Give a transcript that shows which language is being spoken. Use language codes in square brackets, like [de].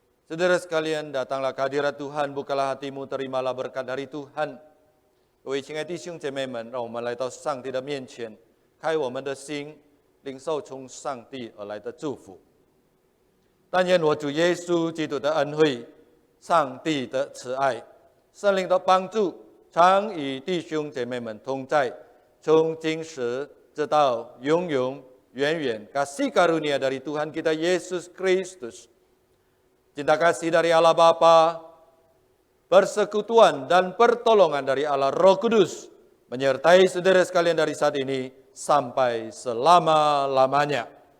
[id] Saudara sekalian, datanglah ke hadirat Tuhan, bukalah hatimu, terimalah berkat dari Tuhan. [zh] 各位亲爱的弟兄姐妹们，让我们来到上帝的面前，开我们的心，领受从上帝而来的祝福。但愿我主耶稣基督的恩惠、上帝的慈爱、圣灵的帮助，常与弟兄姐妹们同在，从今时直到永永远远。 [id] Kasih karunia dari Tuhan kita Yesus Kristus, cinta kasih dari Allah Bapa, persekutuan dan pertolongan dari Allah Roh Kudus menyertai saudara sekalian dari saat ini sampai selama-lamanya.